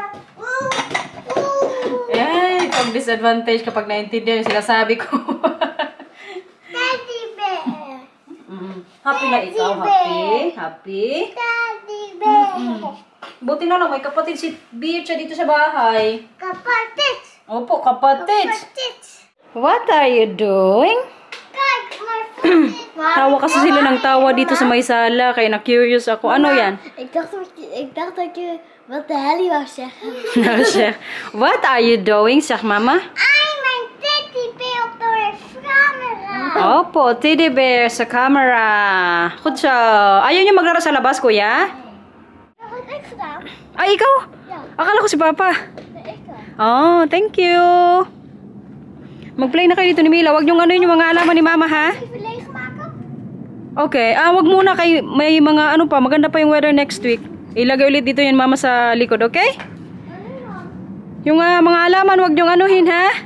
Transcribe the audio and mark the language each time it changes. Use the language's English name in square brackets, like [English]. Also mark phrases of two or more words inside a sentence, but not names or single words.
[Filipino] Eh, itong disadvantage kapag naintindihan yung sinasabi ko. [English] Teddy bear. Happy [Filipino] na ikaw, [English] happy? Happy? Teddy bear. [Filipino] Buti na lang, may kapatid si Bircha dito sa bahay. Kapatid. Opo, kapatid. Kapatid. [English] What are you doing? God, my foot. [Filipino] Tawa kasi sila ng tawa dito sa may sala, kaya na-curious ako. Ano yan? [Dutch] Ik dacht dat je wat de hel wou zeggen. [English] What are you doing, [Dutch] zeg mama? I'm mijn [English] teddy bear [Dutch] op de camera. [Filipino] Opo, [English] teddy bear [Filipino] sa camera. [Dutch] Goed zo. [Filipino] Ayaw niyo maglaro sa labas, kuya? [Dutch] Dat heb ik gedaan. [Filipino] Ay, ikaw? [Dutch] Ja. [Filipino] Akala ko si Papa. [Dutch] Nee, ik dan. [English] Oh, thank you. [Filipino] Mag-play na kayo dito ni Mila. Huwag niyong ano yung mga alaman ni Mama, ha? [Dutch] Even leegmaken. [Filipino] Okay. Wag muna kayo. May mga ano pa. Maganda pa yung [English] weather next week. [Filipino] Ilagay ulit dito yung Mama sa likod, okay? Yung mga alaman, huwag niyong anuhin, ha?